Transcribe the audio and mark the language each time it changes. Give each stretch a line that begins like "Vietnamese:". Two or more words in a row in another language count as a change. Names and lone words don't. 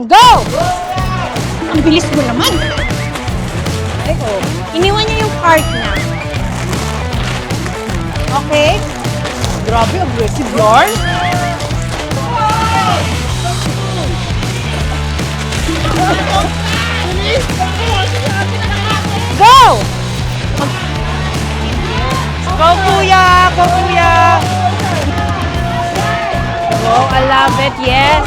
English: Go!
Filipino: Ang bilis mo naman. Ay, oh. Iniwan niya yung cart niya. Okay. Grabe, aggressive yarn. Go!
English: Go, kuya!
Filipino: Go, kuya!
English: Oh, I love it, yes.